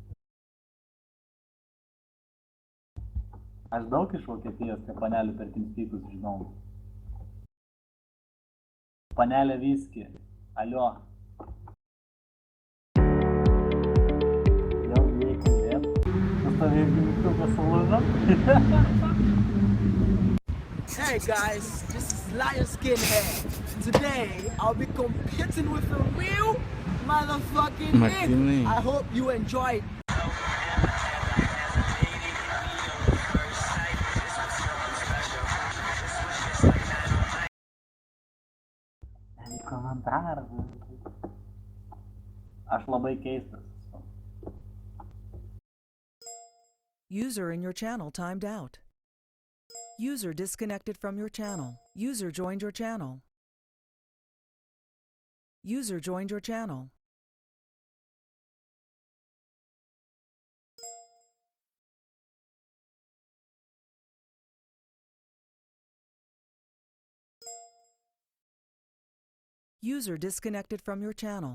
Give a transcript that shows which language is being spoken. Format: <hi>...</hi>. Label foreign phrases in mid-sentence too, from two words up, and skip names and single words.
<lt>Aš daug iš Vokietijos, kai panelį per Teamspeakus žinau. Panelė viski. Alio. Jau reikia vėl. Tu stovėjai gimtukas sulūžo?</lt> <en>Hey guys, this is Lion Skinhead. Today, I'll be competing with a real motherfucking nigga. I hope you enjoy it.</en> <lt>Komentaras. Aš labai keistas.</lt> <en>User in your channel timed out. User disconnected from your channel. User joined your channel. User joined your channel. User disconnected from your channel.</en>